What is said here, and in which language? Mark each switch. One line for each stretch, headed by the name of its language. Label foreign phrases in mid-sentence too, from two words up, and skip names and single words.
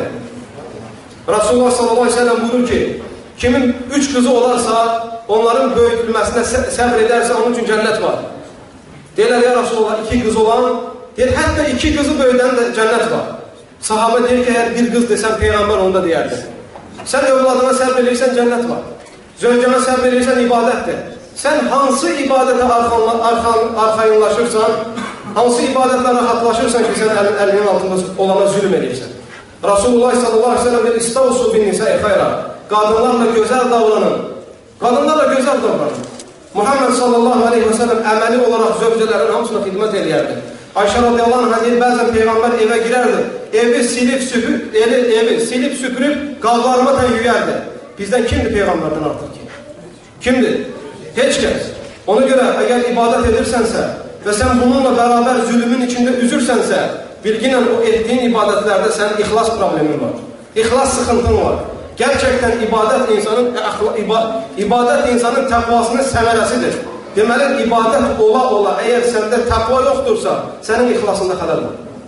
Turkish: Resulullah sallallahu aleyhi ve sellem buyurur ki, kimin 3 kızı olarsa, onların böyütülmesine səbr ederse onun için cennet var.
Azerbaijani: Deyirlər ya Resulullah
Turkish: 2 kız olan,
Azerbaijani: deyir, hətta
Turkish: 2 kızı böyüden de cennet var. Sahabe deyir ki, eğer bir kız desen peygamber onu da deyərdi.
Azerbaijani: Sen evladına səbr edirsən, cennet var. Zövcəmə səbr edirsən, ibadətdir. Sen hansı ibadete arxayınlaşırsan, hansı ibadetle rahatlaşırsan ki sen elinin altında olana zulüm edirsən. Resulullah sallallahu aleyhi ve sellem deyir,
Arabic: استوصوا بالنساء خيرا.
Turkish: Kadınlarla güzel davranın. Kadınlarla güzel davranın.
Azerbaijani: Muhammed sallallahu aleyhi ve sellem əməli olarak zövcələrin hamısına xidmət eləyərdi. Ayşə radiyallahu anh deyir, bəzən Peygamber eve girerdi. Evi silip süpürüp qavlarma yüyərdi.
Turkish: Bizden kimdir Peygamberden artıq ki? Kimdir?
Azerbaijani: Heç kəs.
Turkish: Ona göre eğer ibadet edirsense ve sen bununla beraber zulümün içinde üzürsense, bilginle o ettiğin ibadetlerde senin ihlas problemin var. İhlas sıkıntın var. Gerçekten ibadet insanın takvasının semeresidir. Deməli, ibadet ola eğer sende takva yoktursa, senin ihlasında xələl var.